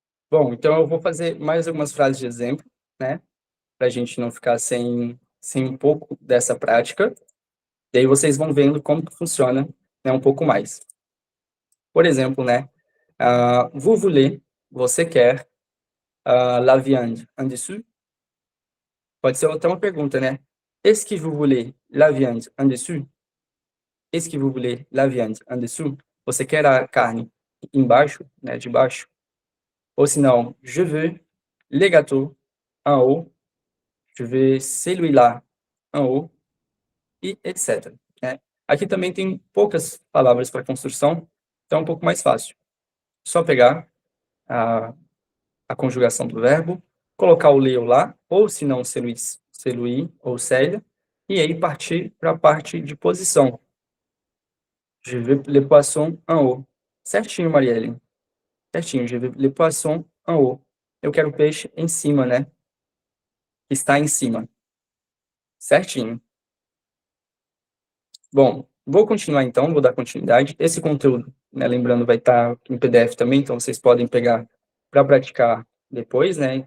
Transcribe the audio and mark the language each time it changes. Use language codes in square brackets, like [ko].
[pt] Bom, então eu vou fazer mais algumas frases de exemplo, né? Para a gente não ficar sem um pouco dessa prática. E aí vocês vão vendo como que funciona, né, um pouco mais. Por exemplo, né? [fr] Vous voulez, [pt] você quer, [fr] la viande en dessous? [pt] Pode ser até uma pergunta, né? [fr] Est-ce que vous voulez la viande en dessous? Est-ce que vous voulez la viande en dessous? [pt] Você quer a carne embaixo, né, de baixo? [fr] Ou sinon, je veux les gâteaux en haut, je veux celui-là en haut, e etc. [pt] Né? Aqui também tem poucas palavras para construção, então é um pouco mais fácil. Só pegar a conjugação do verbo, colocar o leu lá, ou se não, celui ou célia, e aí partir para a parte de posição. [fr] Je veux les poissons en haut. [pt] Certinho, Marielle. Certinho, [fr] je veux les poissons en haut. [pt] Eu quero o peixe em cima, né? Está em cima. Certinho. Bom, vou continuar então, vou dar continuidade. Esse conteúdo, né, lembrando, vai estar em PDF também, então vocês podem pegar para praticar depois, né?